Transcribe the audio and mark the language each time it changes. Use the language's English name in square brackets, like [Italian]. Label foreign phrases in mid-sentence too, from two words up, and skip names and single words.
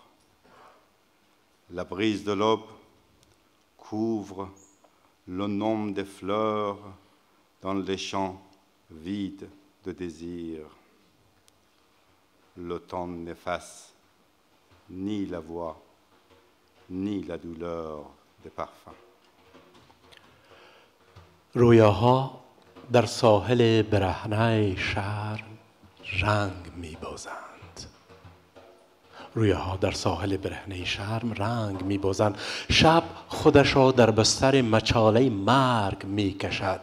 [French] La brise de l'aube couvre le nom des fleurs dans les champs vides de désir. L'automne n'efface ni la voix, ni la douleur des parfums. [Persian] رویاها در ساحل برهنه شرم رنگ می‌بازند. رویاها در ساحل برهنه شرم رنگ می‌بازند. شب خودش را در بستر مچاله مرگ می‌کشد.